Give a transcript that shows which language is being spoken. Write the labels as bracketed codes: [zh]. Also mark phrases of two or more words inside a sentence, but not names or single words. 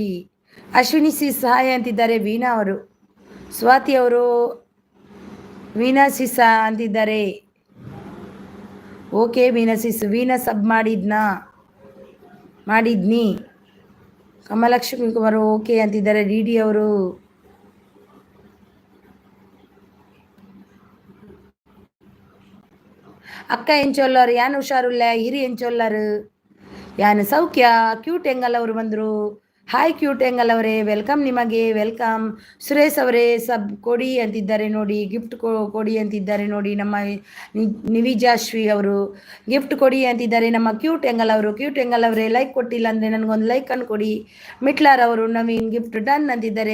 [kn] ಅಶ್ವಿನಿ ಸಿ ಸಹಾಯ ಅಂತಿದ್ದಾರೆ ವೀಣಾ ಅವರು. ಸ್ವಾತಿ ಅವರು ವೀಣಾ ಸಿಸ ಅಂತಿದ್ದಾರೆ. ಓಕೆ ವೀಣಾ ಸಿಸ್, ವೀಣಾ ಸಬ್ ಮಾಡಿದ್ನಿ. ಕಮಲಕ್ಷ್ಮಿ ಕುಮಾರ್ ಓಕೆ ಅಂತಿದ್ದಾರೆ. ಡಿ ಅವರು. [tcy] ಅಕ್ಕ ಎಂಚೊಲ್ಲರು ಯಾನು ಹುಷಾರಿಲ್ಲ, ಹಿರಿ ಎಂಚೊಲ್ಲರು ಯಾನು ಸೌಖ್ಯ. [kn] ಕ್ಯೂಟ್ ಎಂಗಲ್ ಅವರು ಬಂದರು. ಹಾಯ್ ಕ್ಯೂಟ್ ಎಂಗಲ್ ಅವರೇ, ವೆಲ್ಕಮ್ ನಿಮಗೆ, ವೆಲ್ಕಮ್. ಸುರೇಶ್ ಅವರೇ ಸಬ್ ಕೊಡಿ ಅಂತಿದ್ದಾರೆ ನೋಡಿ, ಗಿಫ್ಟ್ ಕೊಡಿ ಅಂತಿದ್ದಾರೆ ನೋಡಿ. ನಮ್ಮ ನಿವಿಜಾಶ್ವಿ ಅವರು ಗಿಫ್ಟ್ ಕೊಡಿ ಅಂತಿದ್ದಾರೆ. ನಮ್ಮ ಕ್ಯೂಟ್ ಎಂಗಲ್ ಅವರು. ಕ್ಯೂಟ್ ಎಂಗಲ್ ಅವರೇ, ಲೈಕ್ ಕೊಟ್ಟಿಲ್ಲ ಅಂದರೆ ನನಗೊಂದು ಲೈಕ್ ಅನ್ನು ಕೊಡಿ. ಮಿಟ್ಲಾರ್ ಅವರು ನವೀನ್ [en] gift done [kn] ಅಂತಿದ್ದಾರೆ.